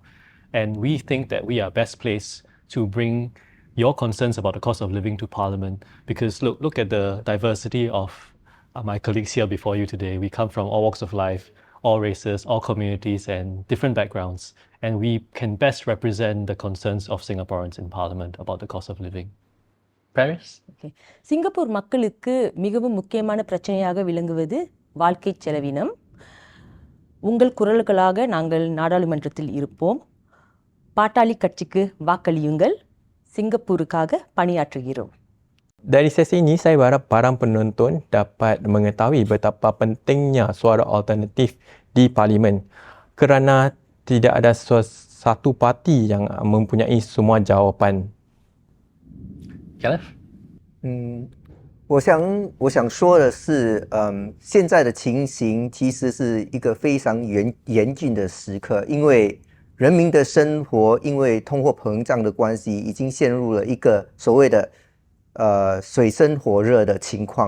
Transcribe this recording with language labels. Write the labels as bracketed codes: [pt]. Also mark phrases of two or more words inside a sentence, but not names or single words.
[en] And we think that we are best placed to bring your concerns about the cost of living to Parliament, because look at the diversity of my colleagues here before you today. We come from all walks of life, all races, all communities and different backgrounds. And we can best represent the concerns of Singaporeans in Parliament about the cost of living. Paris? Okay. [ta] சிங்கப்பூர் மக்களுக்கு மிகவும் முக்கியமான பிரச்சனையாக விளங்குவது வாழ்க்கை செலவினம். உங்கள் குரல்களாக நாங்கள் நாடாளுமன்றத்தில் இருப்போம். பாட்டாளி கட்சிக்கு வாக்களியுங்கள். சிங்கப்பூருக்காக பணியாற்றுகிறோம். [ms] Dari sesi ini saya berharap para penonton dapat mengetahui betapa pentingnya suara alternatif di Parlimen kerana tidak ada satu parti yang mempunyai semua jawapan. Kenneth? [zh] 我想说的是，现在的情形其实是一个非常严峻的时刻，因为人民的生活因为通货膨胀的关系，已经陷入了一个所谓的水深火热的情况。